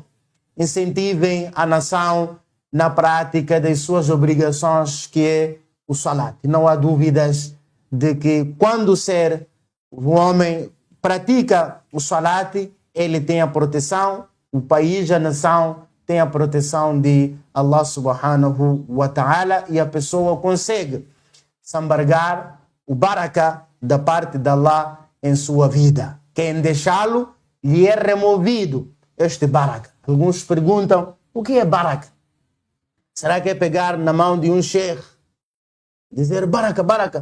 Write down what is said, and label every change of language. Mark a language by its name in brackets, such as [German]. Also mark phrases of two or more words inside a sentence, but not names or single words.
[Portuguese] Incentivem a nação na prática das suas obrigações, que é o salat. Não há dúvidas de que quando o homem pratica o salat, ele tem a proteção, o país, a nação tem a proteção de [Arabic] الله سبحانه وتعالى, [Portuguese] e a pessoa consegue sambargar o baraka da parte de Allah em sua vida. Quem deixá-lo, lhe é removido este baraka. Alguns perguntam: o que é baraka? Será que é pegar na mão de um sheikh, dizer baraka, baraka?